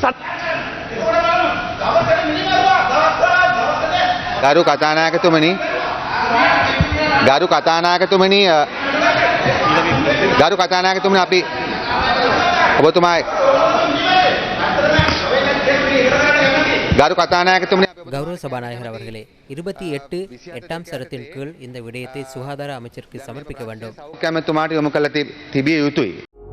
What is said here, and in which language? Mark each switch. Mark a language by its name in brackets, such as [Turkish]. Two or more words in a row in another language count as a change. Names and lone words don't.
[Sinhala] ගරු කතානායකතුමනි අපි ඔබතුමායි ගරු කතානායකතුමනි [Tamil] கௌரவ சபாநாயகர் அவர்களே 28 சரத்தின் கீழ் இந்த விடயத்தை சுகாதார அமைச்சருக்கு சமர்ப்பிக்க வேண்டும். [Sinhala] සෞඛ්‍ය ඇමතුමාට යොමු කළ තිබිය යුතුයි.